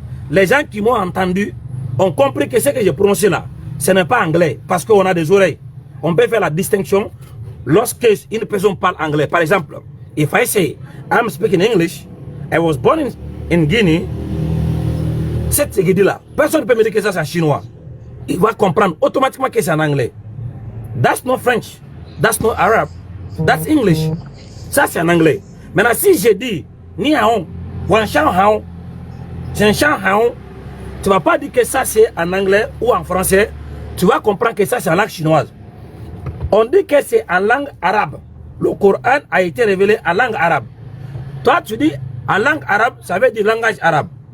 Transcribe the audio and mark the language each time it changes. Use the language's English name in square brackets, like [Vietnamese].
[French] Les gens qui m'ont entendu ont compris que ce que j'ai prononcé là, ce n'est pas anglais parce qu'on a des oreilles. On peut faire la distinction lorsque une personne parle anglais. Par exemple, [English] if I say I'm speaking English, I was born in Guinea, [French] cette ce qu'il dit là, personne ne peut me dire que ça c'est en chinois. Il va comprendre automatiquement que c'est en anglais. [English] That's not French, that's not Arab, that's English. [French] Ça c'est en anglais. Maintenant si je dis [Chinese] ni hao, wan shan hao, [French] chen shan hao, tu vas pas dire que ça c'est en anglais ou en français. Tu vas comprendre que ça c'est en langue chinoise. On dit que c'est en langue arabe. Le Coran a été révélé en langue arabe. Toi tu dis en langue arabe, ça veut dire langage arabe.